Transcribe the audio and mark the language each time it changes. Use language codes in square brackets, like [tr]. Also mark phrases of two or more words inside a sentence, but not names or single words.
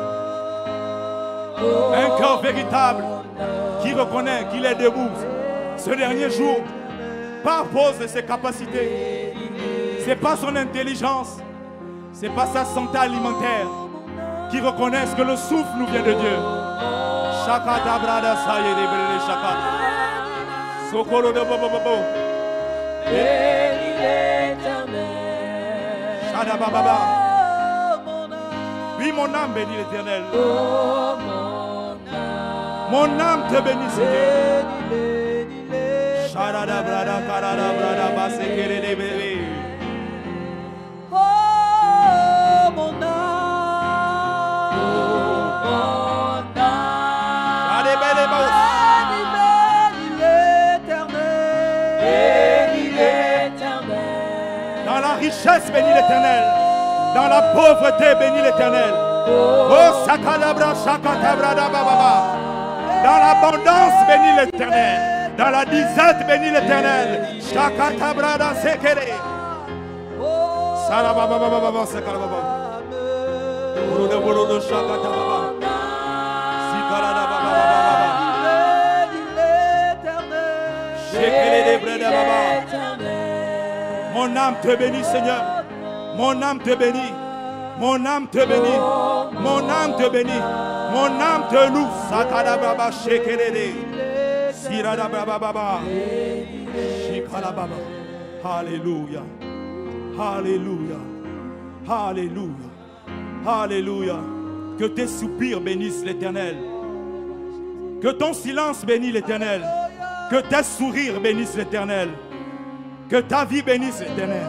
[fr] Un cœur véritable qui reconnaît qu'il est debout ce dernier jour, pas à cause de ses capacités, c'est pas son intelligence, c'est pas sa santé alimentaire, qui reconnaissent que le souffle nous vient de Dieu. Shaka dabrada saye de brele shaka. Sokolo de Bobo. bénis l'Éternel. Shada Baba. Oh, mon âme. Oui, mon âme bénit l'Éternel. Oh, mon âme. Mon âme te bénit, Seigneur. Bénis l'Éternel. Shada da brada, karada brada, basekere de bébé. Oh, mon âme. Oh, mon âme. Allez, belle boss. Bénis l'Éternel. Bénis l'Éternel. Dans la richesse, bénis l'Éternel. Dans la pauvreté, bénis l'Éternel. Oh, sakadabra, shakatabrada, bababa. Dans l'abondance, bénis l'Éternel. Dans la disette, bénis l'Éternel. Shakatabrada, sekere. Sarabababababa, sekarababa. Urudo, shakatababa. Sikaradababababa. Shekere de breda, baba. Mon âme te bénit, Seigneur. Mon âme te bénit. Mon âme te bénit. Mon âme te bénit. Mon âme te loue. Sakadababa, shekerede. Siradababa. Shikalababa. Alléluia. Alléluia. Alléluia. Alléluia. Que tes soupirs bénissent l'Éternel. Que ton silence bénisse l'Éternel. Que tes sourires bénissent l'Éternel. Que ta vie bénisse l'Éternel.